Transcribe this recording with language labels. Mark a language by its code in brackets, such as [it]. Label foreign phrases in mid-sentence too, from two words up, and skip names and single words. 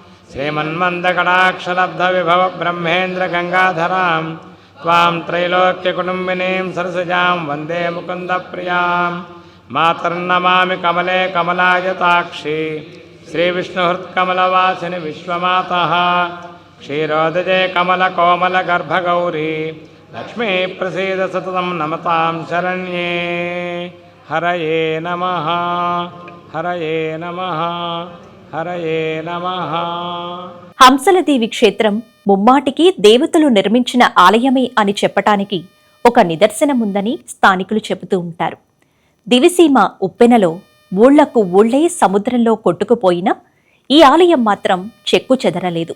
[sa] श्रीमन्मन्दकटाक्षलब्धविभवब्रह्मेन्द्रगङ्गाधरां त्वां त्रैलोक्यकुटुम्बिनीं सरसिजां वन्दे मुकुन्दप्रियां मातर्नमामि कमले कमलायताक्षी श्रीविष्णुहृत्कमलवासिनि विश्वमातः क्षीरोदजे कमलकोमलगर्भगौरी लक्ष्मी प्रसीद सततं नमतां शरण्ये। हरये नमः। हरये नमः। हरये नमः। [te] హంసలదేవి క్షేత్రం ముమ్మాటికి దేవతలు నిర్మించిన ఆలయమే అని చెప్పటానికి ఒక నిదర్శనముందని స్థానికులు చెబుతూ ఉంటారు. దివిసీమ ఉప్పెనలో ఊళ్లకు ఊళ్లే సముద్రంలో కొట్టుకుపోయినా ఈ ఆలయం మాత్రం చెక్కు చెదరలేదు.